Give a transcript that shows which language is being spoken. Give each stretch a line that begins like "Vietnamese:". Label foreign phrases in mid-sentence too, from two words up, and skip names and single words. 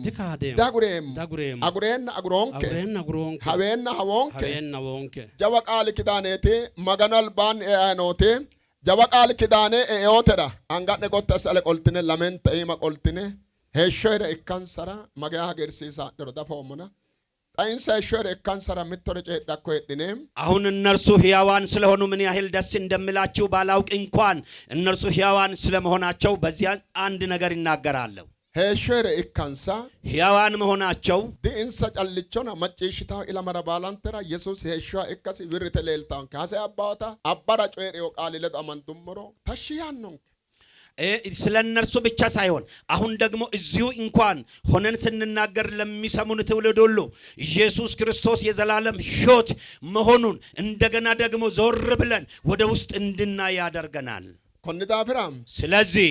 Sidamo: dagureemmo agureenna aguronke haweenna hawonke jawa qaali kidaaneeti maganu albaanni e'aynoote jawa qaali kidaane e'eotera anga'ne gotta sale qoltine lamenta ima qoltine heeshshoyre ikkansara magaya hageersiisaadhero dafoomona xayinsa heeshshoyre ikkansara mittore ceedhakko hedhine
Amharic: አሁን እነርሱ ሕያዋን ስለሆኑ ምን ያህል ደስ እንደምላችሁ ባላውቅ እንኳን እነርሱ ሕያዋን ስለመሆናቸው በዚያ አንድ ነገር ይናገራለሁ
Sidamo: heeshshoyre ikkansa
Amharic: ሕያዋን መሆናቸው
Sidamo: di'insa callichona macciishshitaho ilamara baalantera Yesuus heeshshoha ikkasi wirrite leeltaanke hase abbaata abbara coyreyo qaali ledo amandummoro tashshi yaannonke
Amharic: ስለ እነርሱ ብቻ ሳይሆን አሁን ደግሞ እዚሁ እንኳን ሆነን ስንናገር ለሚሰሙን ትውልድ ሁሉ ኢየሱስ ክርስቶስ የዘላለም ሕይወት መሆኑን እንደገና ደግሞ ዞር ብለን ወደ ውስጥ እንድናይ ያደርገናል። ኮንዳፍራም ስለዚህ